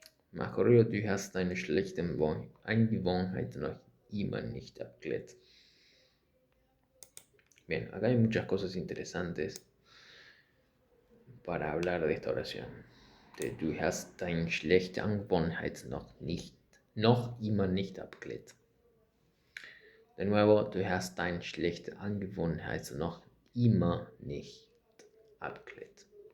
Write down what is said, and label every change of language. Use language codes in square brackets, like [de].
[es] Más corrido, [de] du hast deine schlechte Angewohnheit noch immer nicht abgelegt. [es] Bien, acá hay muchas cosas interesantes para hablar de esta oración. [de] Du hast deine schlechte Angewohnheit noch immer nicht abgelegt. [es] De nuevo, [de] du hast deine schlechte Angewohnheit noch immer nicht abgelegt.